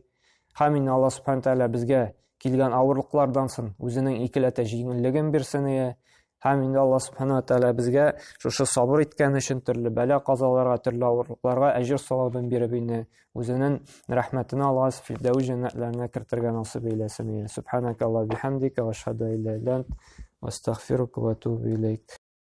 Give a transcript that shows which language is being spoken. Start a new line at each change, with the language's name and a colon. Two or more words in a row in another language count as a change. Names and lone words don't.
Tatar: Һәм инде Аллаһ Субханаһу ва Тәгалә безгә килгән авырлыклардан соң үзенең икеләтә җиңеллеген бирсен. Һәм инде Аллаһ Субханаһу ва Тәгалә безгә шушы сабыр иткән өчен төрле бәла казаларга, төрле авырлыкларга әҗр савабын биреп инде үзенең рәхмәтен алгас, фирдәүс җәннәтләренә кертергә насыйп эйләсен.
Arabic: سبحانك وبحمدك وأشهد أن لا إله إلا أنت وأستغفرك وأتوب إليك.